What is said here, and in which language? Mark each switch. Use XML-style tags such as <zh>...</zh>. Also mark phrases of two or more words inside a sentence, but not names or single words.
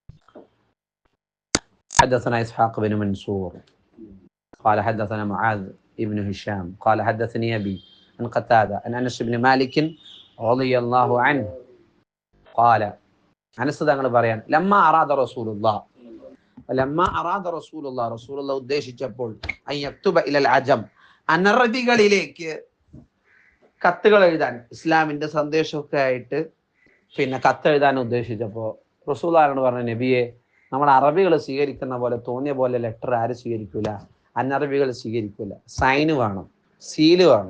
<ar>حدثنا إسحاق بن منصور قال حدثنا معاذ ابن هشام قال حدثني أبي عن قتادة عن أنس بن مالك رضي الله عنه قال</ar> <ml>അനസ് തങ്ങൾ പറയാൻ</ml> <ar>لما أراد رسول الله</ar> <ml>റസൂലുള്ള ഉദ്ദേശിച്ചപ്പോൾ</ml> <ar>أن يكتب إلى العجم</ar> <ml>അനറബികളിലേക്ക് കത്തുകൾ എഴുതാൻ ഇസ്ലാമിന്റെ സന്ദേശമൊക്കെ ആയിട്ട് പിന്നെ കത്തെഴുതാൻ ഉദ്ദേശിച്ചപ്പോൾ റസൂലുള്ളാഹിനോട് പറഞ്ഞ നബിയെ നമ്മുടെ അറബികൾ സ്വീകരിക്കുന്ന പോലെ തോന്നിയ പോലെ ലെറ്റർ ആരും സ്വീകരിക്കൂല, അനറബികൾ സ്വീകരിക്കൂല, സൈന് വേണം, സീല് വേണം.</ml>